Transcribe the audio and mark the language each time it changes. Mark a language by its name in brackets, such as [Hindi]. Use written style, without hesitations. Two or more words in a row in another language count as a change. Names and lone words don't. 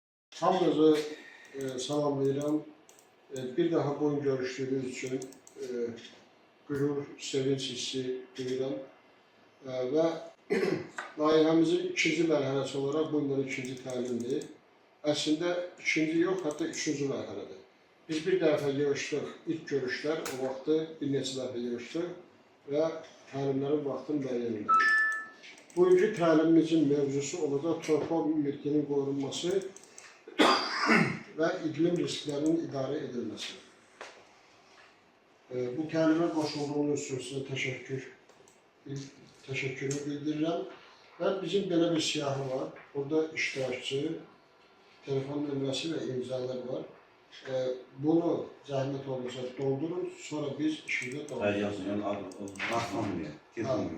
[Azerbaijani] Hamınızı salamlayıram. Bir daha [Turkish] bugün görüştüğümüz için [Azerbaijani] gurur, sevinç hissi duyuram. Ve layihəmizin ikinci mərhələsi olarak bunların ikinci təlimdir. Əslində ikinci yox, hatta üçüncü mərhələdir. Biz bir dəfə yığışdıq, ilk görüşlər, o vaxtı bir neçə dəfə yığışdıq və təlimlərin vaxtını müəyyən etdik. Bugünkü təlimimizin mövzusu olacaq torpaq mülkünün qorunması [Turkish] ve iklim risklerinin idare edilmesi. [Azerbaijani] Bu təlimə qoşulduğunuz üçün sizə təşəkkürümü bildirirəm. Və bizim belə bir siyahı var. Burada iştirakçı, telefon nömrəsi və imzalar var. Bunu zəhmət olursa doldurun, sonra biz işimizə davam edelim.